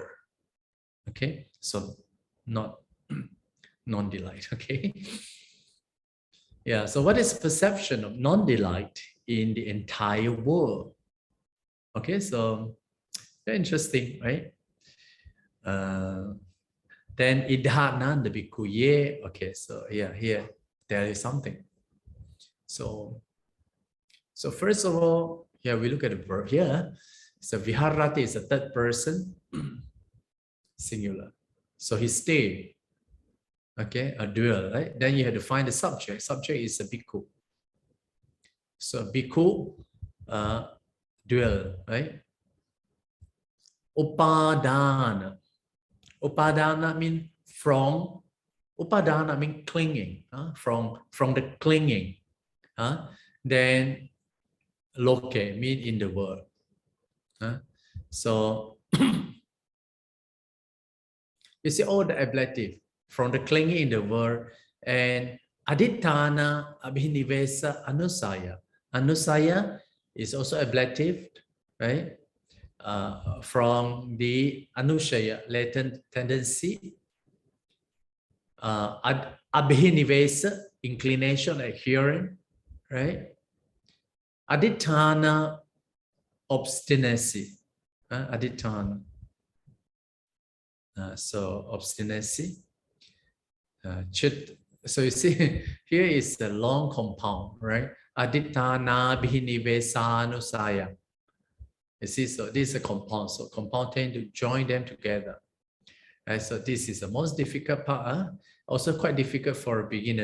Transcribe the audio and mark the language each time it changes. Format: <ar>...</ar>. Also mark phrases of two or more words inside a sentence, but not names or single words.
<en>Okay, so not non-delight. Okay, yeah. So what is perception of non-delight in the entire world? Okay, so very interesting, right?</en> <pi>Then idhananda bhikkhu ye.</pi> <en>Okay, so here there is something. So first of all, we look at the verb here. So viharati is a third person singular. So he stayed. Okay, a dual, right? Then you have to find the subject. Subject is a bhikkhu. So bhikkhu, dual, right? Upadana. Upadana means from. Upadana means clinging. From the clinging. Then loke mean in the world. So you see all the ablative from the clinging in the world, and</en> <pi>aditthana abhinivesa anusaya.</pi> <en>Anusaya is also ablative, right? From the anushaya, latent tendency. Abhinivesa, inclination, adhering, right? Aditthana, obstinacy. Aditthana. So obstinacy. So you see, here is the long compound, right?</en> <pi>Aditthana bhinivesanusaya.</pi> <en>You see, so this is a compound. So compound tend to join them together. Right? So this is the most difficult part. Also quite difficult for a beginner.</en>